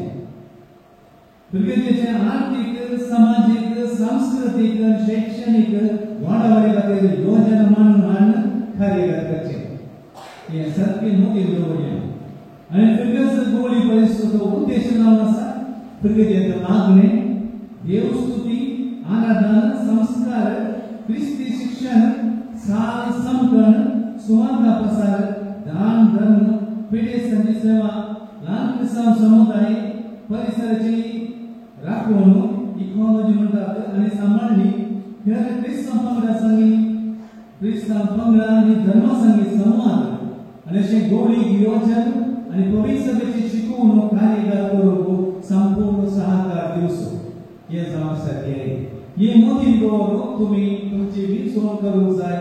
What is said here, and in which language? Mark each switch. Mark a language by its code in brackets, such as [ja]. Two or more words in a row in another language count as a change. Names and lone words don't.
[kok] फर्गसीचे आर्थिक सामाजिक सांस्कृतिक शैक्षणिक वाढावडे खातीर योजना मांडून कार्यरत करचे. हे सारके मोठी दवरल्या आणि फर्गस गोळी परिषदेचो उद्देश जावन आसा फर्गसीचे मागणे देवस्तुती आराधना संस्कार ख्रिस्ती शिक्षण साल समकण सुवार्ता प्रसार दान धर्म पेडेसांची सेवा लहान ख्रिस्तांव समुदाय परिसराची राखण इकॉलॉजी म्हणतात आणि सांभाळणी ह्या ख्रिस्तांव पंगडांनी ख्रिस्तांव पंगडा आणि धर्मसंगी संवाद आणि अशें गोळी योजन आणि पवित्रतेची शिकवणूक कार्यरत करूंक संपूर्ण सहकार दिवचो. हे जावपासाठी हे मोठी दवरून तुम्ही तुमची विसवण करूंक जाय.